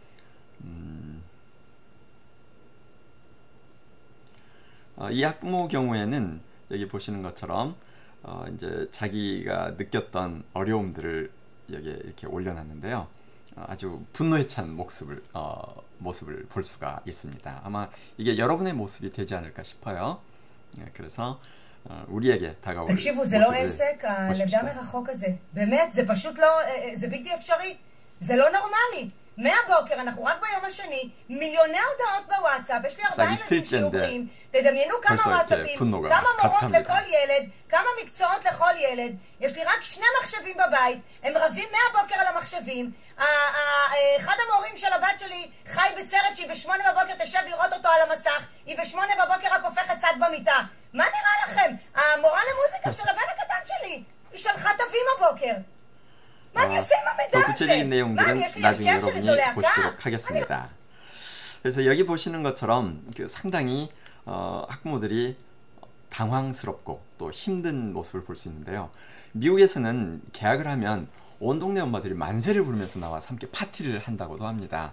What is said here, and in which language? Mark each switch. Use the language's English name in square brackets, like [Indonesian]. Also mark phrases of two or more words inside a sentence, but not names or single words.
[Korean] 이 학부모 경우에는 여기 보시는 것처럼 이제 자기가 느꼈던 어려움들을 여기에 이렇게 올려놨는데요. 아주 분노에 찬 모습을 볼 수가 있습니다. 아마 이게 여러분의 모습이 되지 않을까 싶어요. 그래서 우리에게 다가올 [Hebrew] תקשיבו, זה לא [Korean] 모습을 [Hebrew] עסק, [Korean] 보십시다. [Hebrew] הלמידה מרחוק הזה. באמת, זה פשוט לא, זה בלתי אפשרי. זה לא נורמלי. מהבוקר, אנחנו רק ביום השני, מיליוני הודעות בוואטסאפ, יש לי 4 ילדים שיעורים, תדמיינו כמה וואטסאפים, כמה מורות לכל ילד, כמה מקצועות לכל ילד, יש לי רק 2 מחשבים בבית, הם רבים מהבוקר על המחשבים, אחד המורים של הבת שלי חי בסרט שהיא ב8 בבוקר תשב לראות אותו על המסך, היא ב8 בבוקר רק הופכת צד במיטה. מה נראה לכם? המורה למוזיקה של הבן הקטן שלי, היא שלחה תווים הבוקר. [Korean] 더 구체적인 내용들은 나중에 여러분이 보시도록 하겠습니다. 그래서 여기 보시는 것처럼 상당히 학부모들이 당황스럽고 또 힘든 모습을 볼 수 있는데요. 미국에서는 개학을 하면 온 동네 엄마들이 만세를 부르면서 나와서 함께 파티를 한다고도 합니다.